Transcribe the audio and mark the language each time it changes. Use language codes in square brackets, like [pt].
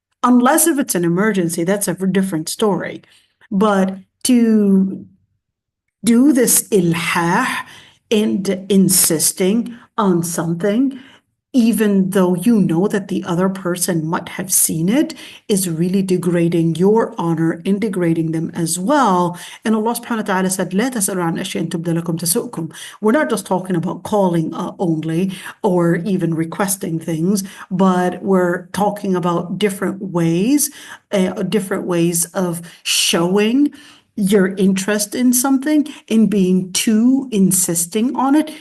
[en] Unless if it's an emergency, that's a different story. But to do this ilhah and insisting on something, even though you know that the other person might have seen it, is really degrading your honor and degrading them as well. And Allah subhanahu wa ta'ala said, [ar] لا تسألوا عن أشياء تبد لكم تسؤكم. [en] We're not just talking about calling only or even requesting things, but we're talking about different ways of showing your interest in something, and being too insisting on it.